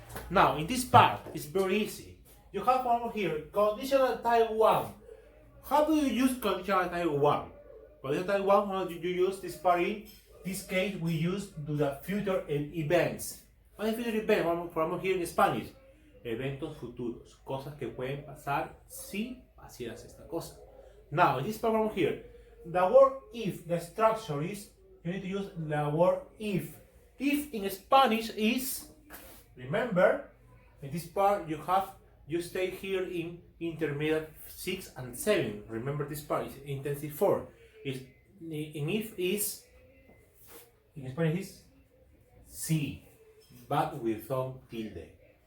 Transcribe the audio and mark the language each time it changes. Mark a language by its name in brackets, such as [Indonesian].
[English] Now, in this part, it's very easy. You have one here, conditional type 1. How do you use conditional type 1? Conditional type 1, how do you use this part in? This case, we use to the future events. What is future event? [Spanish] Vamos [English] here in Spanish. [Spanish] Eventos futuros. Cosas que pueden pasar si hicieras esta cosa. [English] Now, in this part here, the word if, the structure is, you need to use the word if. If in Spanish is, remember, in this part you stay here in intermediate 6 and 7. Remember this part is intensive 4. In if is, in Spanish is sí, but without tilde.